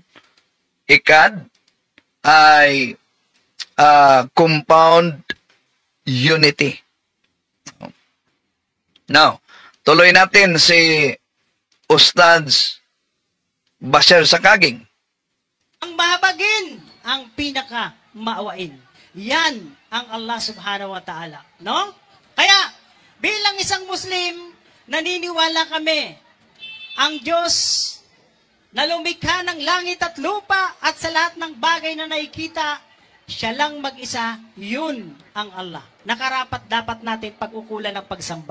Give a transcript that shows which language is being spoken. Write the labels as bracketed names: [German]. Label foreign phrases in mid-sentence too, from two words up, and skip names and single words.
[Filipino] Ikad ay [English] compound unity. [Filipino] Now, tuloy natin si Ustads Basher Sakaging. Ang mahabagin, ang pinaka-maawain. Yan ang Allah [Arabic] سبحانه وتعالى. [Filipino] No? Kaya, bilang isang Muslim, naniniwala kami, ang Diyos na lumikha ng langit at lupa at sa lahat ng bagay na nakikita, siya lang mag-isa, yun ang Allah. Nakarapat dapat natin pag-ukulan ng pagsamba.